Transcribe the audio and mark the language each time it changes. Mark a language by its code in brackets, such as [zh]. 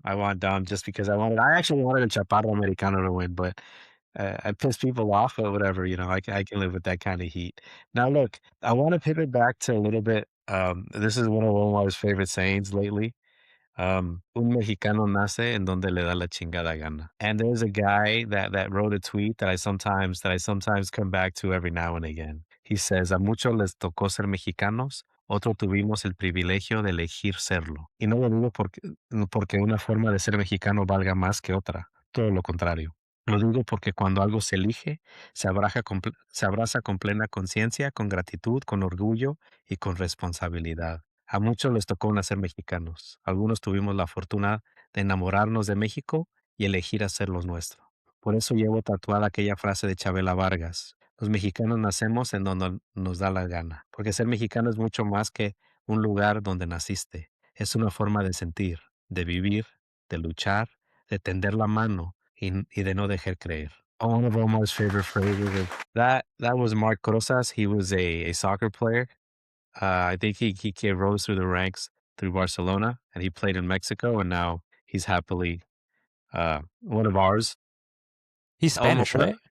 [en] I want Dom just because I actually wanted a Chaparro Americano to win, but I piss people off or whatever, you know, I can live with that kind of heat. Now, look, I want to pivot back to a little bit. This is one of Omar's favorite sayings lately. [es] Un mexicano nace en donde le da la chingada gana. [en] And there's a guy that wrote a tweet that I sometimes come back to every now and again. He says, [es] a muchos les tocó ser mexicanos, otros tuvimos el privilegio de elegir serlo. Y no lo digo porque una forma de ser mexicano valga más que otra. Todo lo contrario. Lo digo porque cuando algo se elige, se abraza con plena conciencia, con gratitud, con orgullo y con responsabilidad. A muchos les tocó nacer mexicanos. Algunos tuvimos la fortuna de enamorarnos de México y elegir hacerlo nuestro. Por eso llevo tatuada aquella frase de Chabela Vargas. Los mexicanos nacemos en donde nos da la gana, porque ser mexicano es mucho más que un lugar donde naciste. Es una forma de sentir, de vivir, de luchar, de tender la mano y de no dejar creer. [en] One of Omar's favorite phrases is that was Mark Rosas. He was a soccer player. I think he rose through the ranks through Barcelona, and he played in Mexico, and now he's happily one of ours. He's Spanish, right?